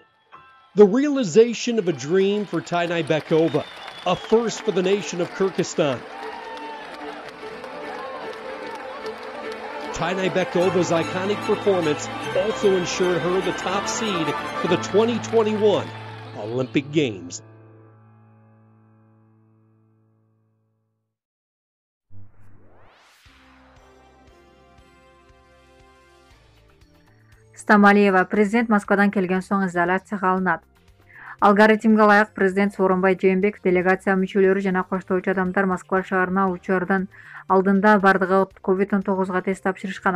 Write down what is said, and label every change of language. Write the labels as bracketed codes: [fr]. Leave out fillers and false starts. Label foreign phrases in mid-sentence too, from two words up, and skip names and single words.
[en] The realization of a dream for Tynybekova, a first for the nation of Kyrgyzstan. Tynybekova's iconic performance also ensured her the top seed for the 2021 Olympic Games. [ky] Стамалиева: президент Москвадан келген соң изоляцияга алынат. Алгоритмге ылайык президент Сооронбай Жээнбеков делегация мүчөлөрү жана коштоочу адамдар Москва шаарына учурдан алдында бардыгы COVID-19 тест тапшырышкан.